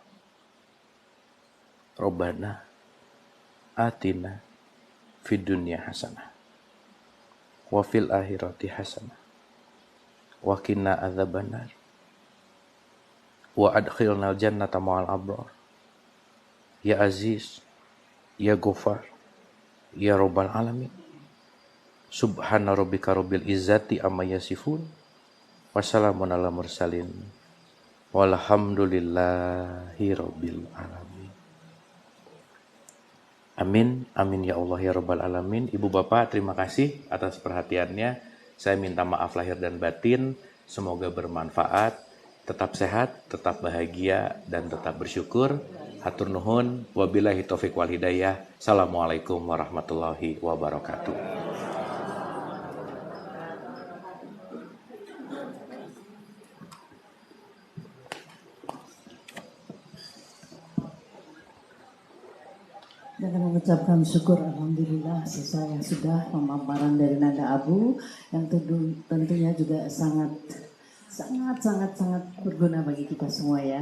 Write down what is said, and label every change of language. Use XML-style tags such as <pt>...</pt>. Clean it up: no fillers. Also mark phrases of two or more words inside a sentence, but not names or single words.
<ar>ربنا آتنا في الدنيا حسنة وفي الآخرة حسنة وقنا عذاب النار وأدخلنا الجنة مع الأبرار. يا عزيز، يا غفار، يا رب العالمين. سبحان ربك رب العزة عما يصفون. والسلام على المرسلين. والحمد لله رب العالمين. آمين، آمين يا الله يا رب العالمين.</ar> <id>Ibu Bapak, terima kasih atas perhatiannya. Saya minta maaf lahir dan batin. Semoga bermanfaat. Tetap sehat, tetap bahagia, dan tetap bersyukur.</id> <su>Hatur nuhun.</su> <ar>وبالله التوفيق والهداية. السلام عليكم ورحمة الله وبركاته.</ar> <id>Dan mengucapkan syukur alhamdulillah sesuai yang sudah pemaparan dari Nanda Abu yang tentunya juga sangat berguna bagi kita semua ya.</id>